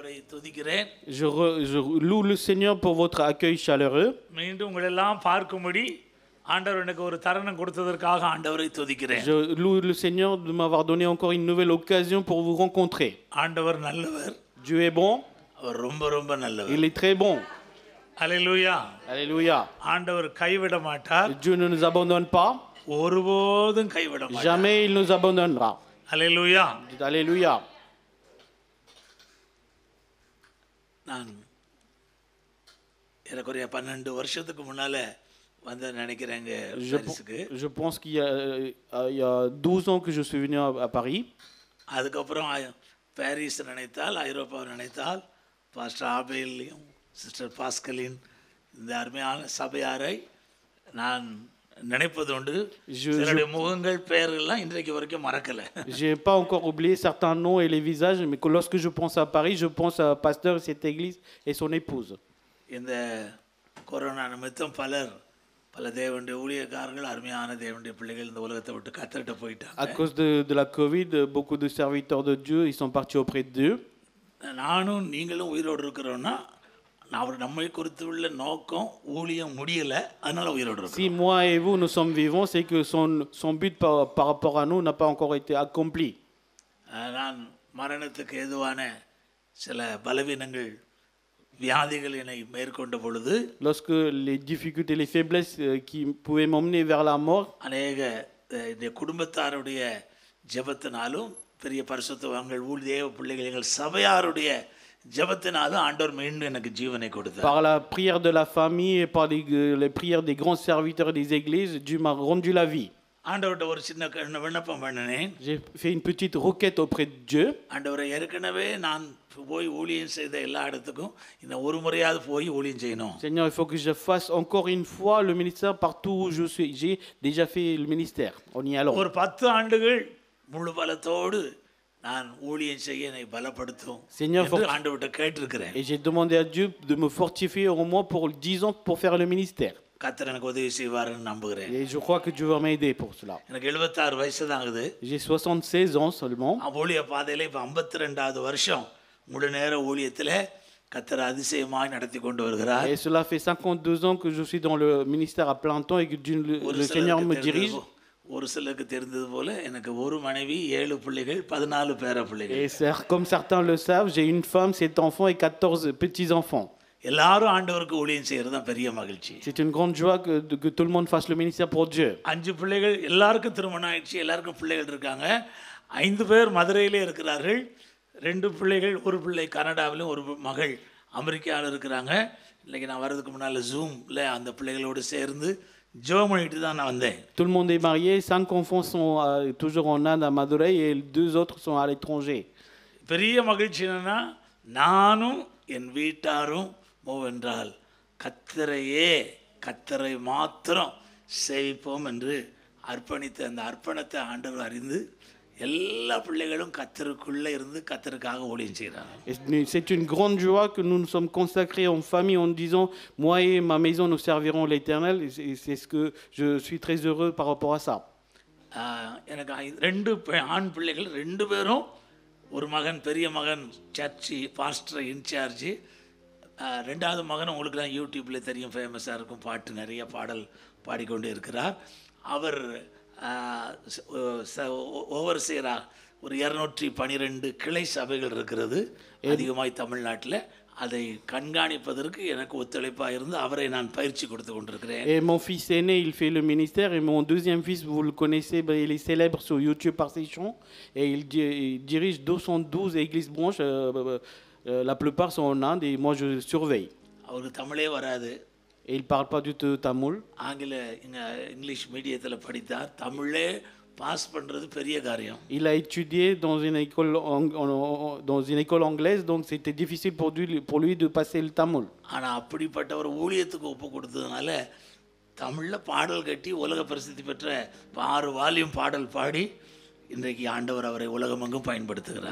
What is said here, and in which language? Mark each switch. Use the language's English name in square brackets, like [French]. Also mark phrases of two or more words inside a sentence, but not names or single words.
[Tamil] துதிக்கிறேன். [French] Je loue le Seigneur pour votre accueil chaleureux. [Tamil] மீண்டும் உங்களை எல்லாம் பார்க்கும்படி ஆண்டவர் எனக்கு ஒரு தருணம் கொடுத்ததற்காக ஆண்டவரை துதிக்கிறேன். [French] Je loue le Seigneur de m'avoir donné encore une nouvelle occasion pour vous rencontrer. [Tamil] ஆண்டவர் நல்லவர். [French] Dieu est bon. [Tamil] அவர் ரொம்ப நல்லவர். [French] Il est très bon. [Tamil] அல்லேலூயா. [French] Alléluia. [Tamil] ஆண்டவர் கைவிட மாட்டார். [French] Dieu ne nous abandonne pas. [Tamil] ஒருபோதும் கைவிட மாட்டார். [French] Jamais il nous abandonnera. [Tamil] அல்லேலூயா. [French] Alléluia. [Tamil] நான் ஏறக்குறைய 12 வருஷத்துக்கு முன்னால வந்து நினைக்கிறேங்க பாரிஸுக்கு. [French] Je pense qu'il y a 12 ans que je suis venu à Paris. [Tamil] அதுக்கப்புறம் பாரிஸ் நினைத்தால், ஐரோப்பாவை நினைத்தால், பாஸ்டர் ஆபேலையும் சிஸ்டர் பாஸ்கலின் இந்த அருமையான சபையாரை நான் நினைப்பது உண்டு. சிலருடைய முகங்கள் பெயர்கள்லாம் இன்றைக்கு வரைக்கும் மறக்கலை. [French] Je n'ai pas encore oublié certains noms et les visages, mais lorsque je pense à Paris, je pense à pasteur de cette église et son épouse. [Tamil] இந்த கொரோனா நிமித்தம் பல தேவனுடைய ஊழியக்காரர்கள், அருமையான தேவனுடைய பிள்ளைகள் இந்த உலகத்தை விட்டு கத்தரிட்ட போயிட்டாங்க. [French] À cause de la Covid, beaucoup de serviteurs de Dieu, ils sont partis auprès de Dieu. [Tamil] நானும் நீங்களும் உயிரோடு இருக்கிறோன்னா நம்மை குறித்து உள்ள நோக்கம் ஊழியம் முடியல, அதனால உயிரோடு இருக்கோம். [French] Si moi et vous nous sommes vivants, c'est que son but par rapport à nous n'a pas encore été accompli. [Tamil] நான் மரணத்துக்கு ஏதுவான சில பலவீனங்கள், வியாதிகள் என்னை மேற்கொண்ட பொழுது, [French] Lorsque les difficultés, les faiblesses qui pouvaient m'emmener vers la mort, [Tamil] அநேக இந்த குடும்பத்தாருடைய ஜெபத்தினாலும் பெரிய பரிசுத்தவான்கள் தேவ பிள்ளைகள் எங்கள் சபையாருடைய ஜெபத்தினாலும் ஆண்டவர் மீண்டும் எனக்கு ஜீவனை கொடுத்தார். [French] par la prière de la famille et par les prières des grands serviteurs des églises, Dieu m'a rendu la vie. [Tamil] ஆண்டவர்கிட்ட ஒரு சின்ன விண்ணப்பம் பண்ணினேன். [French] J'ai fait une petite requête auprès de Dieu. [Tamil] ஆண்டவரை, ஏற்கனவே நான் போய் ஊழியம் செய்த எல்லா இடத்துக்கும் இந்த ஒரு முறையாவது போய் ஊழியம் செய்யணும். [French] Seigneur, il faut que je fasse encore une fois le ministère partout où je suis. J'ai déjà fait le ministère. On y allons. [Tamil] ஒரு 10 ஆண்டுகள் முழு பலத்தோடு நான் ஊழியம் செய்ய என்னை பலப்படுத்தும் என்று ஆண்டவர்கிட்ட கேட்டிருக்கிறேன். [French] Et j'ai demandé à Dieu de me fortifier au moins pour 10 ans pour faire le ministère. [Tamil] கர்த்தர் எனக்கு உதவி செய்வார்னு நம்புகிறேன். [French] Et je crois que Dieu va m'aider pour cela. [Tamil] எனக்கு 76 வயசு தான் ஆகுது. [French] J'ai 76 ans seulement. [Tamil] ஊழிய பாதையில இப்ப 52வது வருஷம் முழு நேர ஊழியத்திலே கர்த்தர் அதிசயமாய் நடத்தி கொண்டு வருகிறார். [French] Et cela fait 52 ans que je suis dans le ministère à plein temps et que le Seigneur me dirige. [Tamil] ஒரு சிலருக்கு தெரிந்தது போல எனக்கு ஒரு மனைவி, 7 பிள்ளைகள், 14 பேர பிள்ளைகள். [French] Et comme certains le savent, j'ai une femme, 7 enfants et 14 petits-enfants. [Tamil] எல்லாரும் ஆண்டவருக்கு ஊழியம் செய்யறது தான் பெரிய மகிழ்ச்சி. [French] C'est une grande joie que tout le monde fasse le ministère pour Dieu. [Tamil] 5 பிள்ளைகள், எல்லாருக்கும் திருமணம் ஆயிடுச்சு, எல்லாருக்கும் பிள்ளைகள் இருக்காங்க. 5 பேர் மதுரையிலே இருக்கிறார்கள். 2 பிள்ளைகள், ஒரு பிள்ளை கனடாவிலும் ஒரு மகள் அமெரிக்காவில் இருக்கிறாங்க. இன்னைக்கு நான் வர்றதுக்கு முன்னால் ஜூம்ல அந்த பிள்ளைகளோடு சேர்ந்து ஜெபம் பண்ணிட்டு தான் நான் வந்தேன். [French] Tout le monde est marié, 5 enfants sont toujours en Inde à Madurai et 2 autres sont à l'étranger. [Tamil] பெரிய மகிழ்ச்சி என்னன்னா, நானும் என் வீட்டாரும் மூவென்றால் கத்தரை மாத்திரம் சேவிப்போம் என்று அர்ப்பணித்த அந்த அர்ப்பணத்தை ஆண்டவர் அறிந்து எல்லா பிள்ளைகளும் கத்தருக்குள்ளே இருந்து கத்தருக்காக ஊழியம் செய்கிறாங்க. [French] C'est une grande joie que nous nous sommes consacrés en famille en disant moi et ma maison nous servirons l'Éternel. C'est ce que je suis très heureux par rapport à ça. [Tamil] எனக்கு 2 ஆண் பிள்ளைகள், 2 பேரும், ஒரு மகன், பெரிய மகன் [English] church pastor in-charge, [Tamil] 2வது மகன் உங்களுக்கு தான் யூடியூப்ல தெரியும், ஃபேமஸாக இருக்கும், பாட்டு நிறைய பாடல் பாடிக்கொண்டு இருக்கிறார். அவர் ஓவர்சியராக ஒரு 212 கிளை சபைகள் இருக்கிறது அதிகமாய் தமிழ்நாட்டில். அதை கண்காணிப்பதற்கு எனக்கு ஒத்துழைப்பாக இருந்து அவரை நான் பயிற்சி கொடுத்து கொண்டிருக்கிறேன். [French] Et mon fils aîné, il fait le ministère et mon deuxième fils, vous le connaissez, il est célèbre sur YouTube par ses chants et il dirige 212 églises branches. La plupart sont en Inde et moi je surveille. [Tamil] அவருக்கு தமிழே வராது. [French] Et il parle pas du tout tamoul. [English] English medium [Tamil] படித்தார். தமிழே பாஸ் பண்றது பெரிய காரியம். [French] Il a étudié dans une école anglaise, donc c'était difficile pour lui de passer le tamoul. [Tamil] ஆனா அப்படிப்பட்ட ஒரு ஊழியத்துக்கு ஒப்பு கொடுத்ததுனால தமிழ்ல பாடல் கட்டி உலக பிரசித்தி பெற்ற 6 வால்யூம் பாடல் பாடி இன்றைக்கு ஆண்டவர் அவரை உலகமெங்கும் பயன்படுத்துகிறார்.